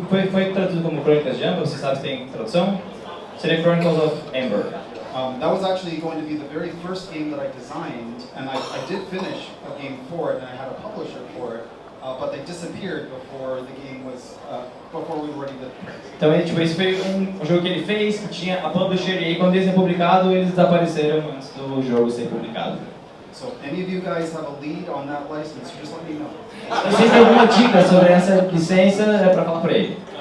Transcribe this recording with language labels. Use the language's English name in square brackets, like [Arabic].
[Portuguese] Foi traduzido como Crônicas de Amber, você sabe se tem tradução? Seria Chronicles of Amber. [English] That was actually going to be the very first game that I designed, and I did finish a game for it, and I had a publisher for it, but they disappeared before the game was, before we were ready to print. [Portuguese] Então esse foi um jogo que ele fez, que tinha a publisher, e aí quando eles ser publicado, eles desapareceram antes do jogo ser publicado. [English] So any of you guys have a lead on that license, just let me know. [Portuguese] Se vocês têm alguma dica sobre essa licença, é para falar para ele.